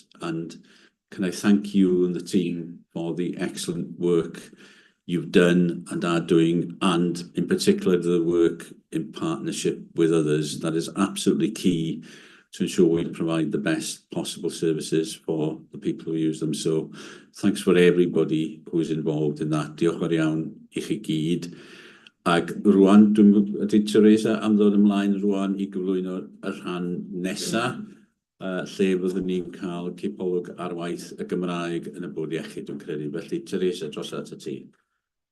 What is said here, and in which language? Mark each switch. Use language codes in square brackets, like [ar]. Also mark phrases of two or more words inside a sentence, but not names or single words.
[en] And can I thank you and the team for the excellent work you've done and are doing, and in particular the work in partnership with others. That is absolutely key to ensure we provide the best possible services for the people who use them. So thanks for everybody who's involved in that. [cy] Diolch yn iawn I chi gyd. Ag rwan, ydy Teresa am ddod ymlaen rwan I gyflwyno y rhan nesa, lle fyddwn ni'n cael cipolwg ar waith y Gymraeg yn y bwrdd iechyd, dwi'n credu. Felly, Teresa, dros at y ti.